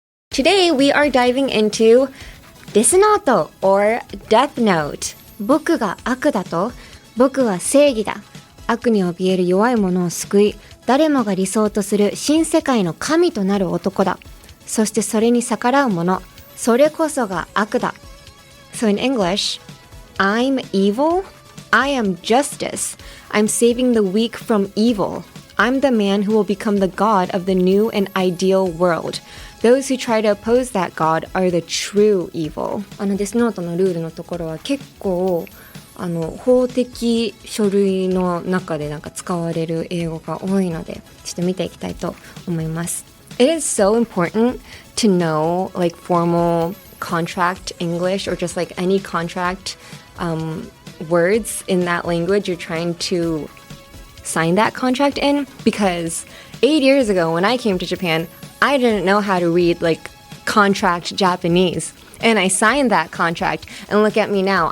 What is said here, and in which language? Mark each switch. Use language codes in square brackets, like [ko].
[en] Today we are diving into デスノート or Death Note。 [ja] 僕が悪だと、僕は正義だ。悪に怯える弱い者を救い、誰もが理想とする新世界の神となる男だ。そしてそれに逆らう者、それこそが悪だ。 [en] So in English, I'm evil, I am justice, I'm saving the weak from evil. I'm the man who will become the god of the new and ideal world. Those who try to oppose that god are the true evil. [ja] デスノートのルールのところは結構法的書類の中で使われる英語が多いので、ちょっと見ていきたいと思います。 [en] It is so important to know like formal contract English or just like any contract words in that language you're trying to sign that contract in, because 8 years ago when I came to Japan, I didn't know how to read like contract Japanese, and I signed that contract, and look at me now.